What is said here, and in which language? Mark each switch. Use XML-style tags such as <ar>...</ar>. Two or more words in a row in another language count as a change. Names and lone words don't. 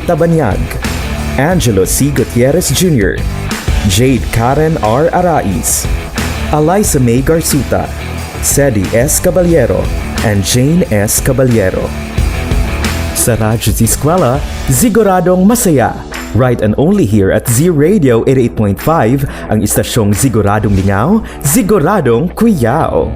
<tl>Tabanyag, Angelo C. Gutierrez Jr., Jade Karen R. Arais, Eliza May Garsuta, Sedi S. Caballero, and Jane S. Caballero. Sa Z-eskwela, siguradong masaya.</tl> <en>Right and only here at Z Radio 88.5,</en> <tl>ang istasyong siguradong lingaw, siguradong kuyaw.</tl>